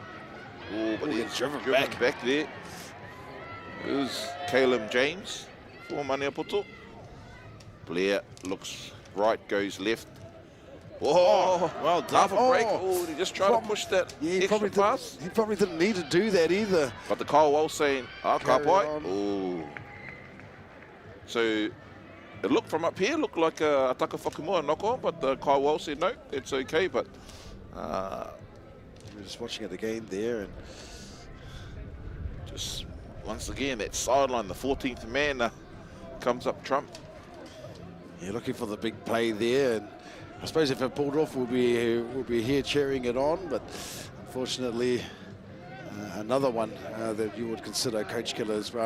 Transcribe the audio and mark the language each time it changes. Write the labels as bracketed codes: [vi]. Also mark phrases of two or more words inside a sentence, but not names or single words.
[en] Oh, but he's driven back there. There's Caleb James for Maniapoto. Blair looks right, goes left. Oh, well done. Half a break. Oh, he just tried to push that extra pass. He probably didn't need to do that either. But the Kyle Wall saying, [mi] ka pai. Oh. [en] So it looked from up here, looked like a [mi] taka whakamua [en] knock on, but the Kyle Wall said, no, it's okay. But we're just watching it again there. And just once again, that sideline, the 14th man comes up trump. Yeah, looking for the big play there. And I suppose if it pulled off, we'll be here cheering it on, but unfortunately, another one that you would consider coach killer as well.